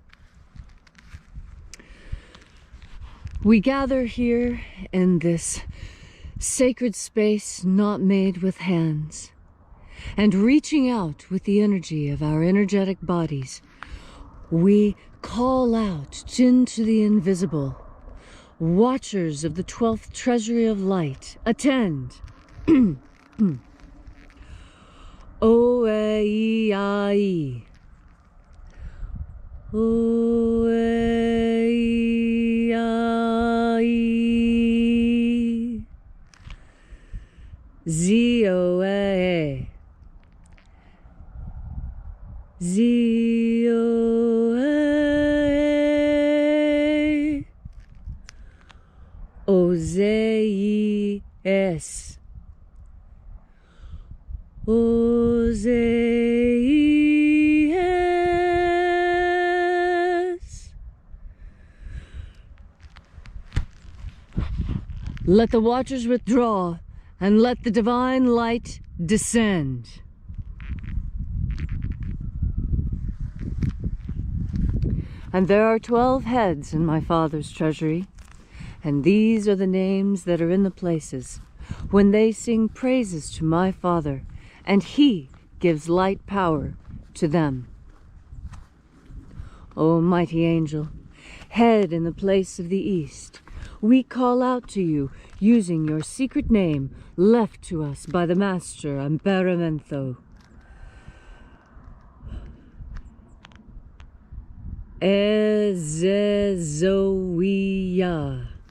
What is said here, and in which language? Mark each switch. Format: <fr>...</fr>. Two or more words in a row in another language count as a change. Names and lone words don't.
<en>We gather here in this sacred space not made with hands, and reaching out with the energy of our energetic bodies, we call out into the invisible. Watchers of the 12th treasury of light, attend. O-E-I-E. O-E-I-E. Z-O-A. Z-O-A. O-Z-E-S. O-Z-E-S. Let the watchers withdraw, and let the divine light descend. And there are 12 heads in my Father's treasury, and these are the names that are in the places when they sing praises to my Father, and He gives light power to them. O mighty angel, head in the place of the east, we call out to you using your secret name left to us by the Master Amperamento. Ezezoia.</en>